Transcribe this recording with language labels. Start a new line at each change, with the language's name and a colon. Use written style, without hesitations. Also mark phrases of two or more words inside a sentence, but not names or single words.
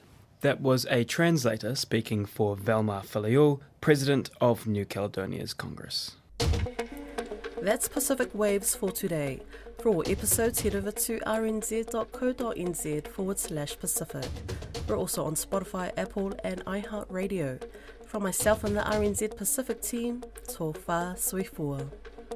English: That was a translator speaking for Velma Filiul, President of New Caledonia's Congress. That's Pacific Waves for today. For all episodes, head over to rnz.co.nz/Pacific. We're also on Spotify, Apple, and iHeartRadio. From myself and the RNZ Pacific team,
Tongan: tō whā sui fua.